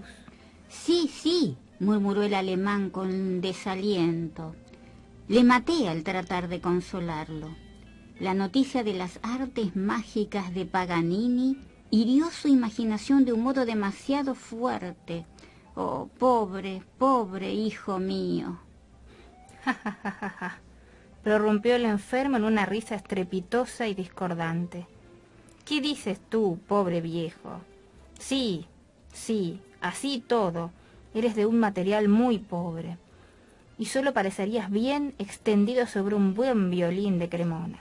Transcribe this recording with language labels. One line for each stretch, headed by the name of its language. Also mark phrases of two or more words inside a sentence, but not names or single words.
Spanish: «Sí, sí», murmuró el alemán con desaliento. Le maté al tratar de consolarlo. La noticia de las artes mágicas de Paganini hirió su imaginación de un modo demasiado fuerte. Oh, pobre, pobre hijo mío. Ja, ja, ja, ja, ja. Prorrumpió el enfermo en una risa estrepitosa y discordante. ¿Qué dices tú, pobre viejo? Sí, sí, así todo. Eres de un material muy pobre. Y solo parecerías bien extendido sobre un buen violín de Cremona.